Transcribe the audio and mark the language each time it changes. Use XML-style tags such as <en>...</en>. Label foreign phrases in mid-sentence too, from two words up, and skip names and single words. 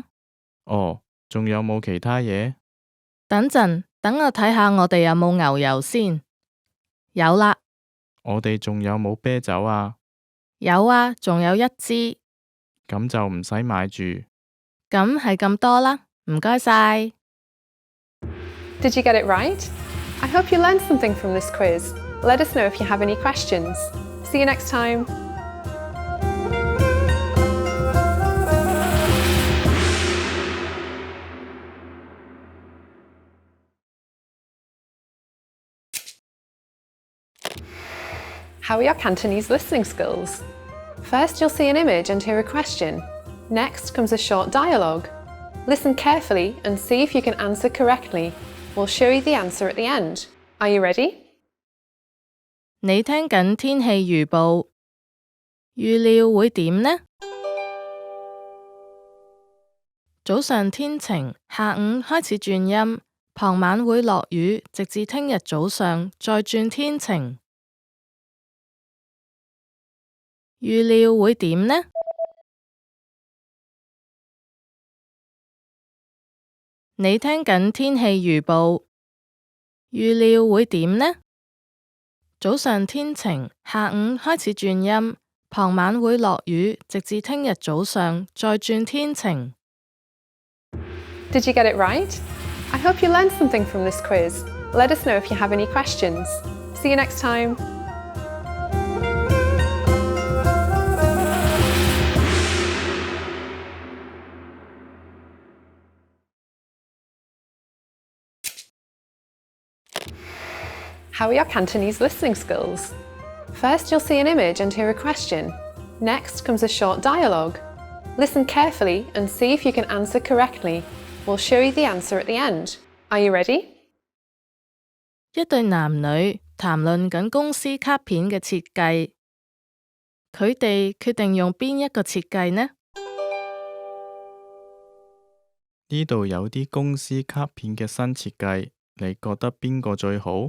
<yue>哦，仲有冇其他嘢？等陣，等我睇下我哋有冇牛油先。有啦。我哋仲有冇啤酒啊？有啊，仲有一支。咁就唔使買住。咁係咁多啦，唔該晒。</yue> <en>Did you get it right? I hope you learned something from this quiz. Let us know if you have any questions. See you next time. How are your Cantonese listening skills? First, you'll see an image and hear a question. Next comes a short dialogue. Listen carefully and see if you can answer correctly. We'll show you the answer at the end. Are you ready?</en> <yue>你聽緊天氣預報，預料會點呢？早上天晴，下午開始轉陰，傍晚會落雨，直至聽日早上再轉天晴。預料會點呢？你聽緊天氣預報，預料會點呢？早上天晴，下午開始轉陰，傍晚會落雨，直至聽日早上再轉天晴。</yue> <en>Did you get it right? I hope you learned something from this quiz. Let us know if you have any questions. See you next time. How are your Cantonese listening skills? First, you'll see an image and hear a question. Next comes a short dialogue. Listen carefully and see if you can answer correctly. We'll show you the answer at the end. Are you ready?</en> <yue>一對男女談論緊公司卡片嘅設計，佢哋決定用邊一個設計呢？呢度有啲公司卡片嘅新設計，你覺得邊個最好？</yue>